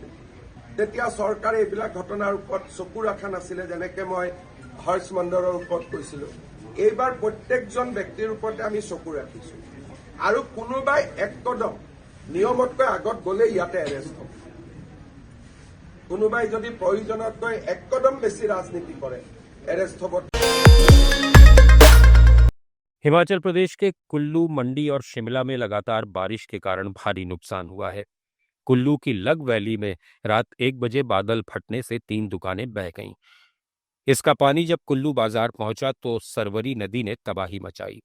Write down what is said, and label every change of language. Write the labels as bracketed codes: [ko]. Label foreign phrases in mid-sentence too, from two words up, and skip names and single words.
[as] তেতিয়া চৰকাৰে এইবিলাক ঘটনাৰ ওপৰত চকু ৰখা নাছিলে, যেনেকৈ মই হৰ্ষ মণ্ডলৰ ওপৰত কৈছিলো। এইবাৰ প্ৰত্যেকজন ব্যক্তিৰ ওপৰতে আমি চকু ৰাখিছো আৰু কোনোবাই এক কদম নিয়মতকৈ আগত গ'লে ইয়াতে এৰেষ্ট হ'ব। কোনোবাই যদি প্ৰয়োজনতকৈ এক কদম বেছি ৰাজনীতি কৰে এৰেষ্ট হ'ব। [hi] हिमाचल प्रदेश के कुल्लू, मंडी और शिमला में लगातार बारिश के कारण भारी नुकसान हुआ है। कुल्लू की लग वैली में रात 1 बजे बादल फटने से 3 दुकानें बह गईं। इसका पानी जब कुल्लू बाजार पहुंचा तो सरवरी नदी ने तबाही मचाई।